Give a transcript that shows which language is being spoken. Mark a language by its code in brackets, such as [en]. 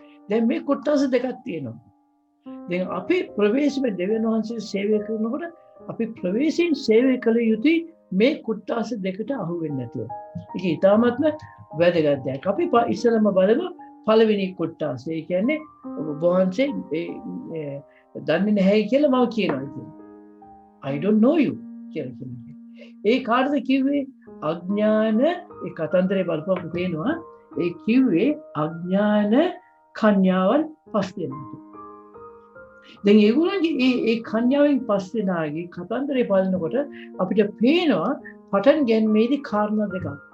[si] දැන් මේ කොටස් දෙකක් තියෙනවා. දැන් අපි ප්‍රවේශමේ දෙවියන් වහන්සේ සේවය කරනකොට අපි ප්‍රවේශයෙන් සේවය කළ යුතුයි මේ කොටස් දෙකට අහු වෙන්නේ නැතුව. ඒක ඉතාමත්ම වැදගත් දෙයක්. අපි ඉස්සලම බලමු පළවෙනි කොටස. ඒ කියන්නේ ඔබ වහන්සේ දන්නේ නැහැ කියලා මම කියනවා කියන්නේ. [en] I don't know you [si] කියලා කියනවා. ඒ කාටද කිව්වේ? අඥාන ඒ කතන්දරේ බලපුවම පේනවා ඒ කිව්වේ අඥාන කන්‍යාවන් 5 දෙනෙක්. දැන් ඒගොල්ලන්ගේ ඒ කන්‍යාවෙන් 5 දෙනාගේ කතන්දරේ බලනකොට අපිට පේනවා පටන් ගැනීමේදී කාරණා දෙකක්.